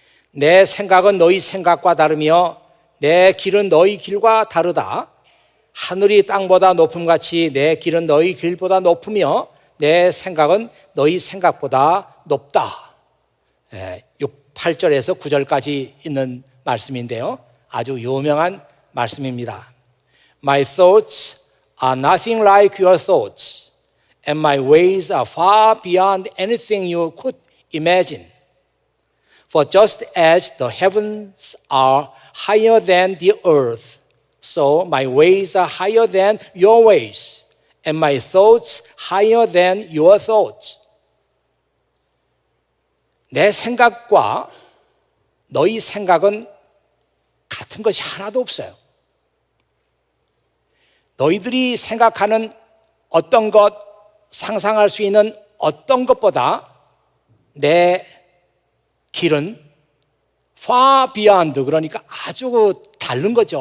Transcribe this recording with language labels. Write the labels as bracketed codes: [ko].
[ko] 내 생각은 너희 생각과 다르며 내 길은 너희 길과 다르다. 하늘이 땅보다 높음같이 내 길은 너희 길보다 높으며 내 생각은 너희 생각보다 높다. 8절에서 9절까지 있는 말씀인데요, 아주 유명한 말씀입니다. [en] My thoughts are nothing like your thoughts, and my ways are far beyond anything you could imagine. For just as the heavens are higher than the earth, so my ways are higher than your ways, and my thoughts higher than your thoughts. [ko] 내 생각과 너희 생각은 같은 것이 하나도 없어요. 너희들이 생각하는 어떤 것, 상상할 수 있는 어떤 것보다 내 길은 [en] far beyond, [ko] 그러니까 아주 다른 거죠.